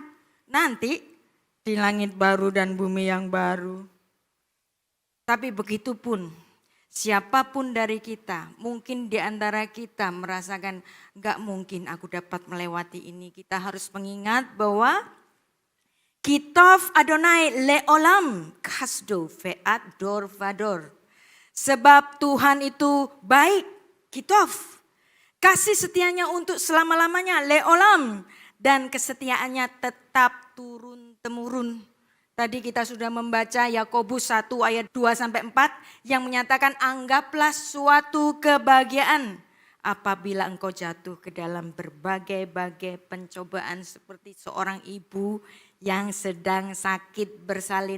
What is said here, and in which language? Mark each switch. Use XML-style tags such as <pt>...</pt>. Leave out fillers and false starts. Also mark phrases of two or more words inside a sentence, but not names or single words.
<id>Nanti di langit baru dan bumi yang baru. Tapi begitu pun siapapun dari kita, mungkin di antara kita merasakan gak mungkin aku dapat melewati ini. Kita harus mengingat bahwa</id> <he>כי טוב אדוני לעולם חסדו ועד דור ודור.</he> <id>Sebab Tuhan itu baik, Kitov. Kasih setianya untuk selama-lamanya, leolam. Dan kesetiaannya tetap turun-temurun. Tadi kita sudah membaca Yakobus 1 ayat 2-4 yang menyatakan anggaplah suatu kebahagiaan apabila engkau jatuh ke dalam berbagai-bagai pencobaan seperti seorang ibu yang sedang sakit bersalin.</id>